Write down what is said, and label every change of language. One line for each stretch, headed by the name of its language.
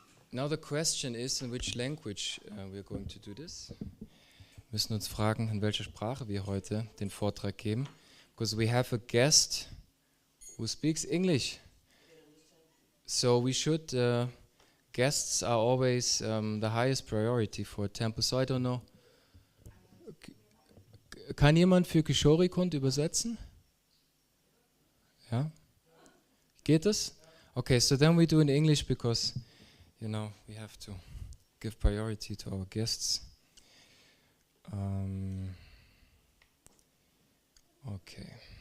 English: Now the question is, in which language we are going to do this?
German: Wir müssen uns fragen, in welcher Sprache wir heute den Vortrag geben.
English: Because we have a guest who speaks English. So we should, guests are always the highest priority for a temple. So I don't know.
German: Kann jemand für Kishori-Kund übersetzen? Ja? Geht das?
English: Okay, so then we do in English because, you know, we have to give priority to our guests. Okay.